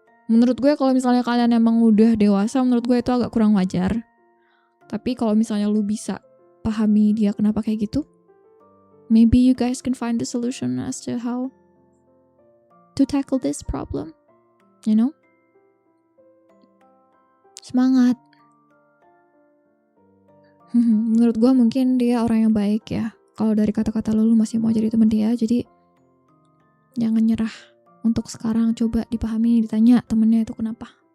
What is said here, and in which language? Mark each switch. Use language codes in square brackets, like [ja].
[id] Menurut gue kalau misalnya kalian emang udah dewasa, menurut gue itu agak kurang wajar. Tapi kalau misalnya lu bisa pahami dia kenapa kayak gitu, [en] maybe you guys can find the solution as to how to tackle this problem, you know? [id] Semangat. Menurut gue mungkin dia orang yang baik ya. Kalau dari kata-kata lu masih mau jadi teman dia, jadi jangan nyerah. Untuk sekarang coba dipahami, ditanya temennya itu kenapa.